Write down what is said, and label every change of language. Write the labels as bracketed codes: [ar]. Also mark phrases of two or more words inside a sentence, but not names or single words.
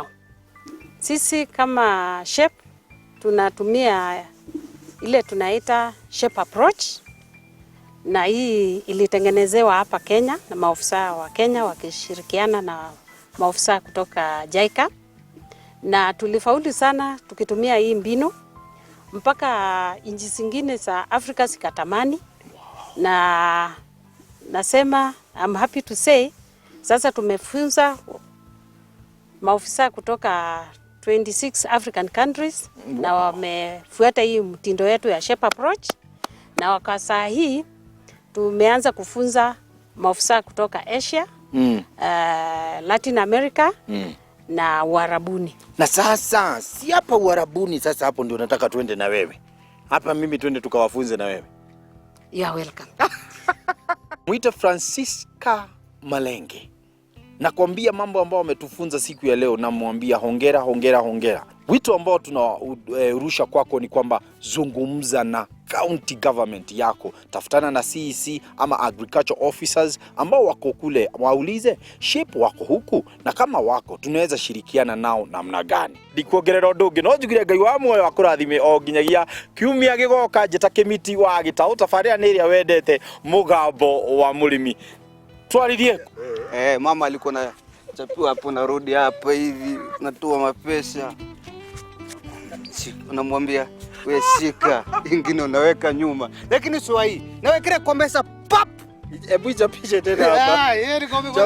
[sw] Sisi kama Shape tunatumia ile tunaita Shape approach, na hii ilitengenezewa hapa Kenya na maofisa wa Kenya wakishirikiana na maofisa kutoka JICA, na tulifaulu sana tukitumia hii mbinu mpaka nchi zingine za Afrika zikatamani. Na nasema [en] I'm happy to say [sw] sasa tumefunza maofisa kutoka 26 [en] African countries [sw] na wamefuata hii mtindo yetu ya Shape approach, na kwa saa hii tumeanza kufunza maofisa kutoka Asia, Latin America na Uarabuni. Na sasa si hapa Uarabuni, sasa hapo ndio nataka tuende na wewe. Hapa mimi tuende tukawafunze na wewe. [en] You are welcome. [sw] Mwite Francisca Malenge. Nakwambia mambo ambao wametufunza siku ya leo, na mwambia hongera, hongera, hongera. Wito ambao tunarusha kwako ni kwamba zungumza na [en] county government [sw] yako, tafutana na CEC ama [en] agriculture officers [sw] ambao wako kule, waulize Shape wako huku, na kama wako tunaweza shirikiana nao namna gani. [ki] Ndikuongerera undu ungi no njugire Ngai wa muoyo akurathime o nginyagia kiumia gigoka njeta kimiti wa Gitau, tafaria ni iria wendete mugambo wa murimi. Twaririe. [sw] Mama alikuwa na chapiwa hapo, narudi hapa hivi natoa mapesa, unamwambia wewe shika, ingine unaweka nyuma, lakini sio hii nawekea kwa mesa pap. Hebu chapisha tena hapa. Yeye ni kwa